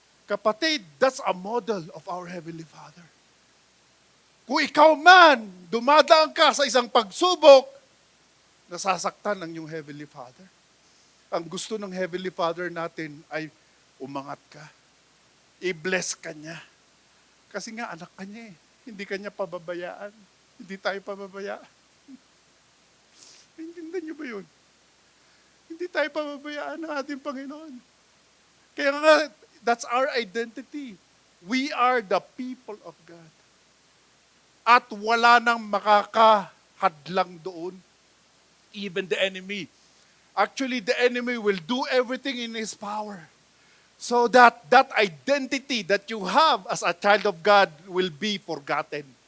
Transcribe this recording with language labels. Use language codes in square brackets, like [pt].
[tl] Kapatid, [en] that's a model of our Heavenly Father. [tl] Kung ikaw man, dumadaan ka sa isang pagsubok, nasasaktan ang iyong Heavenly Father. Ang gusto ng Heavenly Father natin ay umangat ka. I-bless ka niya. Kasi nga anak ka niya eh. Hindi ka niya pababayaan. Hindi tayo pababayaan. Intindihan niyo ba yun? Hindi tayo pababayaan ng ating Panginoon. Kaya nga, [en] that's our identity. We are the people of God. [tl] At wala nang makakahadlang doon. [en] Even the enemy. Actually, the enemy will do everything in his power. So that identity that you have as a child of God will be forgotten.